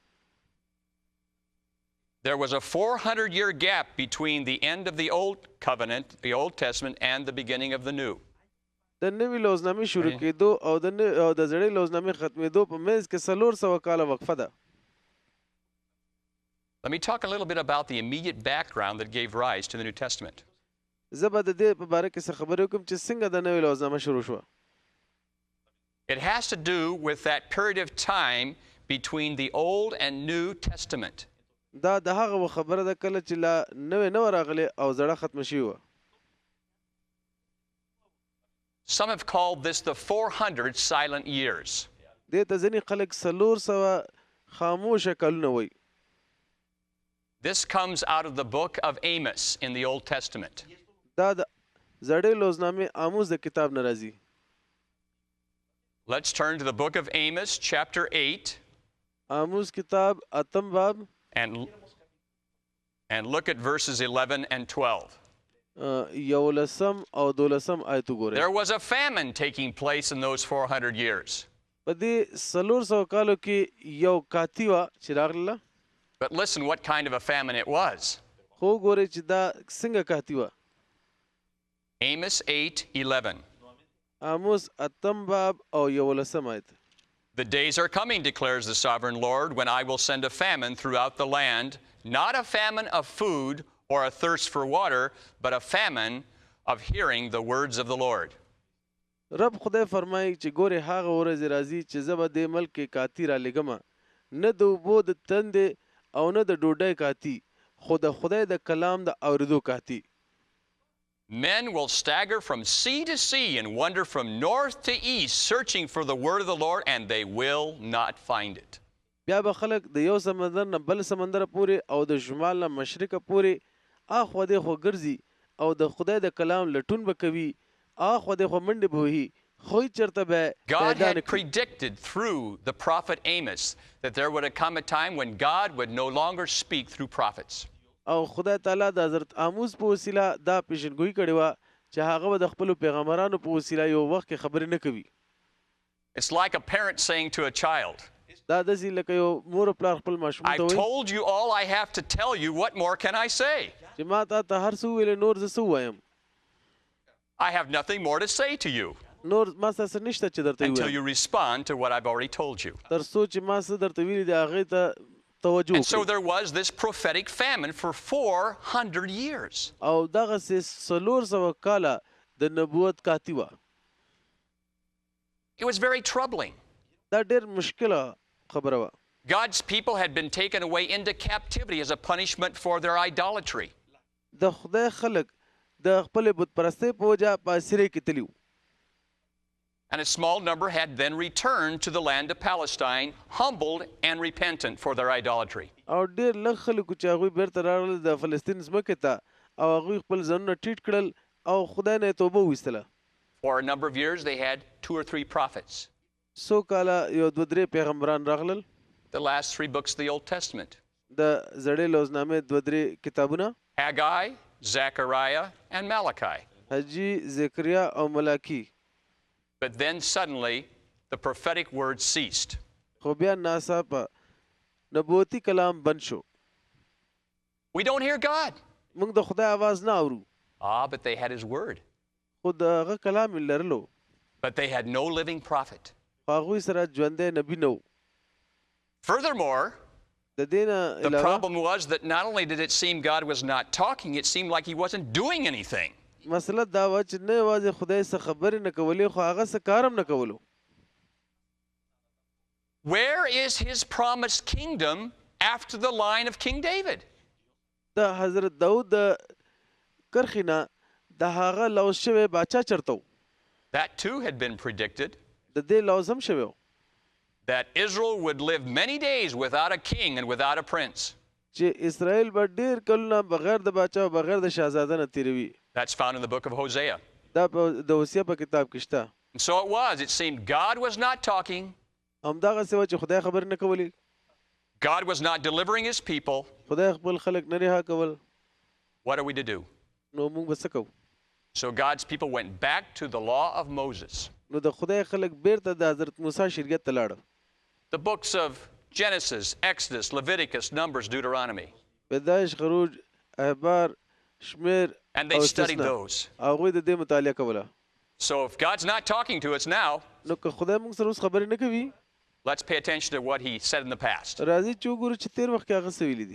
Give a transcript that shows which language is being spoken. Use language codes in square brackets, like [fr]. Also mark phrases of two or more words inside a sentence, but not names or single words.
[en] There was a 400-year gap between the end of the Old Covenant, the Old Testament, and the beginning of the New. [ps] د نوې لوزنامې شروع کېدو او د زړې لوزنامې ختمېدو په منځ کې 400 کاله وقفه ده. [en] Let me talk a little bit about the immediate background that gave rise to the New Testament. [ps] زه به د دې په باره کې څه خبرې وکړم چې څنګه د نوې لوزنامه شروع شوه. [en] It has to do with that period of time between the Old and New Testament. [ps] دا د هغه خبره ده کله چې لا نوې نه راغله او زړه ختم شوی و. [en] Some have called this the 400 silent years. [ps] دې ته ځینې خلک 400 خاموشه کلونه وایي. [en] This comes out of the book of Amos in the Old Testament. [ps] دا د زړې لوزنامې آموز د کتاب نه راځي. [en] Let's turn to the book of Amos, chapter 8. [ps] آموز کتاب اتم باب [en] and look at verses 11 and 12. [ps] یولسم او دولسم آیت وګورئ. [en] There was a famine taking place in those 400 years. [ps] په دې 400 کالو کې یو کاتی وه چې راغله. [en] But listen what kind of a famine it was. [ps] خو ګورئ چې دا څنګه کاتی وه. [en] Amos 8:11. [ps] آموز اتم باب او یولسم آیت. [en] The days are coming, declares the sovereign Lord, when I will send a famine throughout the land, not a famine of food or a thirst for water, but a famine of hearing the words of the Lord. [ps] رب خدای فرمایي چې ګورې هغه ورځې راځي چې زه به دې ملک کې کاتی را لېږمه، نه د اوبو د تندې او نه د ډوډۍ کاتی، خو د خدای د کلام د اورېدو کاتی. [en] Men will stagger from sea to sea and wander from north to east, searching for the word of the Lord, and they will not find it. [ps] بیا به خلک د یو سمندر نه بل سمندر پورې او د شمال نه مشرقه پورې اخوا دې خو ګرځي او د خدای د کلام لټون به کوي، اخوا دې خو منډې به وهي، خو چېرته به [en] God [ps] پیدا نه [en] had [ps] کړي. [en] predicted through the prophet Amos that there would come a time when God would no longer speak through prophets. [ps] او خدای تعالی د حضرت آموز په وسیله دا پیشنګویي کړې وه چې هغه به د خپلو پیغمبرانو په وسیله یو وخت کې خبرې نه کوي. [en] It's like a parent saying to a child, [ps] دا داسې لکه یو مور او پلار خپل ماشوم ته [en] I've [ps] وایي [en] told you all I have to tell you, what more can I say? [ps] چې ما تا ته هر څه وویلې نور زه څه ووایم. [en] I have nothing more to say to you [ps] نور ما څه نشته چې درته [en] until [ps] ووایم [en] you respond to what I've already told you. [ps] تر څو چې ما څه درته ویلي دي هغې ته توجه [en] And so [ps] وکړئ. [en] there was this prophetic famine for 400 years. [ps] او دغسې 400 کاله د نبوت کاتی وه. [en] It was very troubling. [ps] دا ډېر مشکله خبره وه. [en] God's people had been taken away into captivity as a punishment for their idolatry. [ps] د خدای خلک د خپلې بت پرستۍ په وجه په اسیرۍ کې تلي وو. [en] And a small number had then returned to the land of Palestine, humbled and repentant for their idolatry. [ps] او ډېر لږ خلکو چې هغوی بیرته راغلل د فلسطین ځمکې ته او هغوی خپل ځانونه ټیټ کړل او خدای نه یې توبه وویستله. [en] For a number of years, they had 2 or 3 prophets. [ps] څو کاله یو دوه درې پیغمبران راغلل. [en] The last 3 books of the Old Testament. [ps] د زړې لوزنامې دوه درې کتابونه [en] Haggai, Zechariah, and Malachi. [ps] حجي، زکریا او ملاکی. [en] But then suddenly, the prophetic word ceased. [ps] خو بیا ناڅاپه نبوتي کلام بند شو. [en] We don't hear God. [ps] موږ د خدای आवाज نه اورو. [en] But they had his word. [ps] خو د هغه کلام یې لرلو. [en] But they had no living prophet. [ps] خو هغوی سره ژوندی نبي نه و. [en] Furthermore, [ps] د دې نه [en] the [ps] علاوه [en] problem was that not only did it seem God was not talking, it seemed like he wasn't doing anything. [ps] مسله دا وه چې نه یوازې خدای څه خبرې نه کولې خو هغه څه کار هم نه کولو. [en] Where is his promised kingdom after the line of King David? [ps] د حضرت داود د کرښې نه د هغه لوز شوی باچا چېرته و؟ [en] That too had been predicted, [ps] د دې لوز هم شوی و [en] that Israel would live many days without a king and without a prince. [ps] چې اسرائیل به ډېر کلونه بغیر د باچا او بغیر د شهزاده نه تېروي. [en] That's found in the book of Hosea. [ps] دا د هوسیا په کتاب کې شته. [en] And so it was. It seemed God was not talking. [ps] همدغه څه وه چې خدای خبرې نه کولې. [en] God was not delivering his people. [ps] خدای خپل خلک نه رها کول. [en] What are we to do? [ps] نو موږ به څه کوو؟ [en] So God's people went back to the law of Moses. [ps] نو د خدای خلک بیرته د حضرت موسی شریعت ته لاړه. [en] The books of Genesis, Exodus, Leviticus, Numbers, Deuteronomy. [ps] پیدایش، خروج، احبار، شمیر [en] And they [ps] او [en] studied [ps] استثنا. [en] those. [ps] هغوی د دې مطالعه کوله. [en] So if God's not talking to us now, [ps] نو که خدای موږ سره اوس خبرې نه کوي، [en] let's pay attention to what he said in the past. [ps] راځي چې وګورو چې تېر وخت کې هغه څه ویلي دي.